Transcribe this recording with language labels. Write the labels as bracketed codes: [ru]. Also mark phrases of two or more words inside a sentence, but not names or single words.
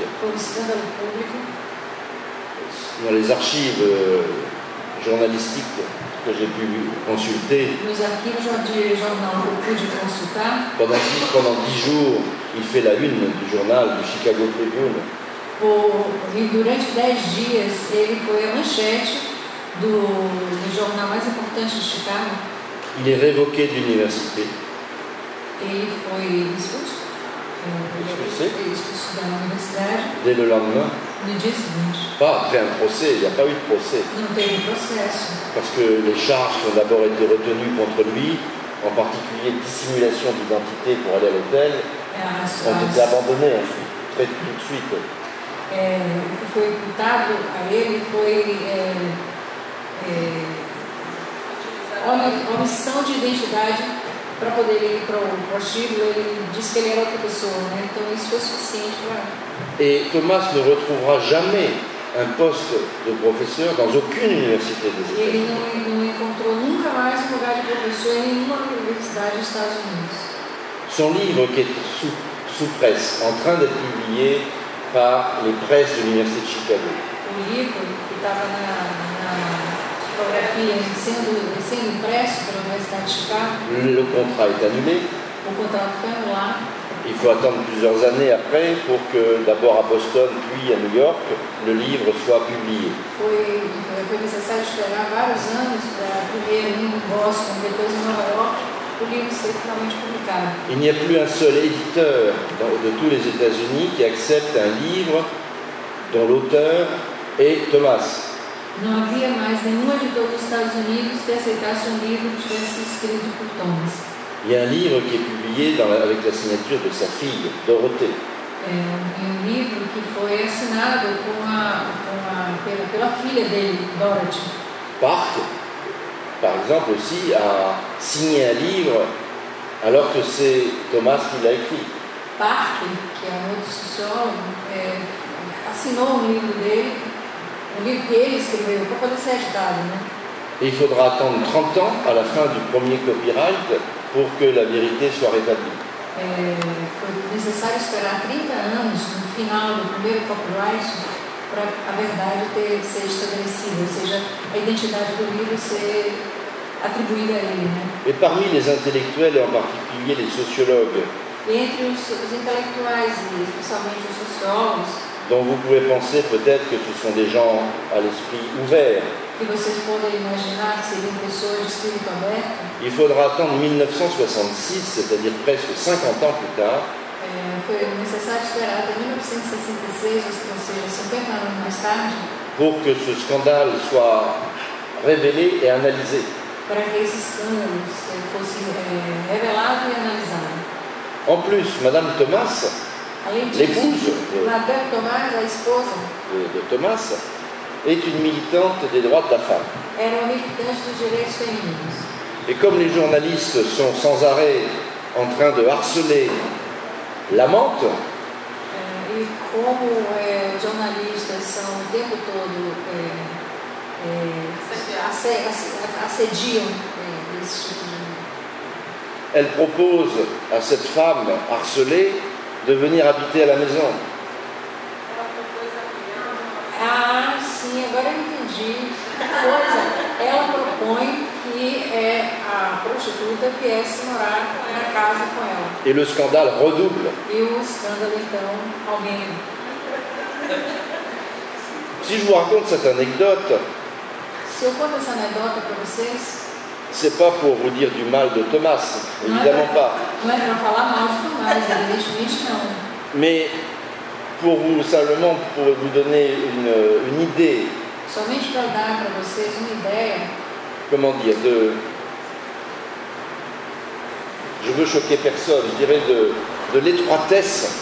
[pt] um escândalo público. [fr] Dans les archives journalistiques que j'ai pu consulter, [pt] Nos arquivos de jornal que eu pude consultar, [fr] pendant 10 jours, il fait la une du journal du Chicago Tribune. [pt] e durante 10 dias ele foi a manchete do jornal mais importante de Chicago. [fr] Il est révoqué de l'université. [pt] Ele foi expulso da universidade [fr] Dès le lendemain. [pt] no dia seguinte. [fr] Pas après un procès, il n'y a pas eu de procès. [pt] Não teve processo. [fr] Parce que les charges qui ont d'abord été retenues contre lui, en particulier dissimulation d'identité pour aller à l'hôtel, ont été abandonnées ensuite, tout de suite. [pt] O que foi imputado a ele foi omissão de identidade para poder ir para o prostíbulo. Ele disse que ele era outra pessoa, né? Então isso foi suficiente para... [fr] Et Thomas ne retrouvera jamais un poste de professeur dans aucune université des États-Unis. [pt] Ele não encontrou nunca mais um lugar de professor em nenhuma universidade dos Estados Unidos. [fr] Son livre, qui est sous presse, en train d'être publié par les presses de l'Université de Chicago. [pt] O livro que estava na tipografia sendo impresso pela Universidade de Chicago, [fr] Le contrat est annulé. [pt] o contrato foi anulado. [fr] Il faut attendre plusieurs années après pour que, d'abord à Boston, puis à New York, le livre soit publié. [pt] Foi necessário esperar vários anos para primeiro em Boston, depois em Nova York, o livro ser finalmente publicado. [fr] Il n'y a plus un seul éditeur de tous les États-Unis qui accepte un livre dont l'auteur est Thomas. [pt] Não havia mais nenhuma de todos os Estados Unidos que aceitasse um livro que tivesse escrito por Thomas. [fr] Il y a un livre qui est publié avec la signature de sa fille, Dorothée. [pt] Livro que foi assinado pela filha dele, Dorothy. [fr] Park, par exemple, aussi a signé un livre alors que c'est Thomas qui l'a écrit. [pt] Park, que é um outro sociólogo, assinou um livro dele, um livro que ele escreveu para poder ser editado, né? [fr] Et il faudra attendre 30 ans à la fin du premier copyright pour que la vérité soit rétablie. [pt] Foi necessário esperar 30 anos no final do primeiro copyright para a verdade ser estabelecida, ou seja, a identidade do livro ser atribuída a ele, né? [fr] Et parmi les intellectuels, et en particulier les sociologues, [pt] E entre os intelectuais, e especialmente os sociólogos, [fr] dont vous pouvez penser peut-être que ce sont des gens à l'esprit ouvert, [pt] que vocês podem imaginar que seriam pessoas de espírito aberto, [fr] il faudra attendre 1966, c'est-à-dire presque 50 ans plus tard, [pt] foi necessário esperar até 1966, ou seja, 50 anos mais tarde, [fr] pour que ce scandale soit révélé et analysé. [pt] para que esse escândalo fosse revelado e analisado. [fr] En plus, Madame Thomas, [pt] Além disso, [fr] l'épouse [pt] Madame Thomas, a esposa, [fr] de Thomas, est une militante des droits de la femme. [pt] era uma militante dos direitos femininos. [fr] Et comme les journalistes sont sans arrêt en train de harceler l'amante, [pt] E como os jornalistas são o tempo todo assediam esse tipo de... [fr] elle propose à cette femme harcelée de venir habiter à la maison. [pt] Ah, sim, agora eu entendi. Coisa, ela propõe que a prostituta viesse morar na casa com ela. [fr] Et le scandale redouble. [pt] E o escândalo, então, alguém... [fr] Si je vous raconte cette anecdote, [pt] Se eu conto essa anedota para vocês, [fr] c'est pas pour vous dire du mal de Thomas, évidemment pas. [pt] não é para falar mal de Tomás, evidentemente não. [fr] Mais pour vous simplement pour vous donner une idée, [pt] Somente para dar para vocês uma ideia, [fr] comment dire, je veux choquer personne, je dirais de l'étroitesse.